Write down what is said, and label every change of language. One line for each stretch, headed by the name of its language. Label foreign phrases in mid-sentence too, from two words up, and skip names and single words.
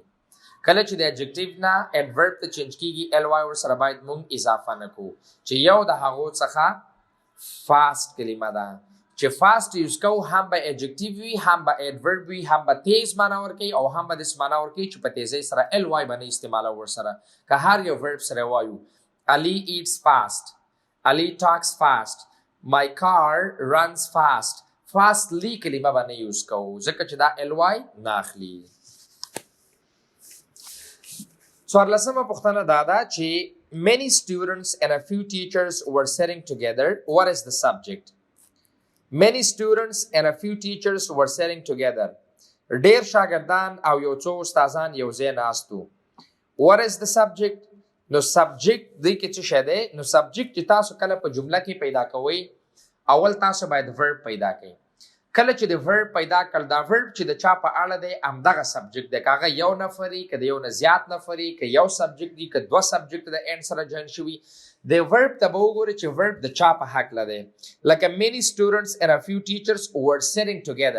Pashto: کله چې د adjective نه adverb ته چینج کیږي ly ورسره باید مونږ اضافه نه کوو چې یو د هغو څخه fast کلمه ده چې fast یوز کوو هم به adjective وي هم به adverb وي هم به تیز معنا ورکوي او هم به داسې معنا ورکوي چې په تیزۍ سره ly باندې استعماله ورسره که هر یو verb سره وایو
English: Ali eats fast, Ali talks fast, my car runs fast.
Pashto: Fastly کلمه باندې یوز کوو ځکه چې دا ly نه اخلي. څوارلسمه پوښتنه دا ده چې
English: many students and a few teachers were sitting together. What is the subject? Many students and a few teachers were sitting together.
Pashto: ډېر شاګردان او یو څو استادان یو ځای ناست وو.
English: What is the subject?
Pashto: نو subject دی کې څه شی دی؟ نو subject چې تاسو کله په جمله کې پیدا کوئ اول تاسو باید verb پیدا کړئ. کله چې د verb پیدا کړل دا verb چې د چا په اړه دی همدغه subject دی. که هغه یو نفر وي که د یو نه زیات نفر وي که یو subject وي که دوه subject د end سره join شوي د verb ته به وګورئ چې verb د چا په هکله دی. لکه
English: many students and a few teachers were sitting together.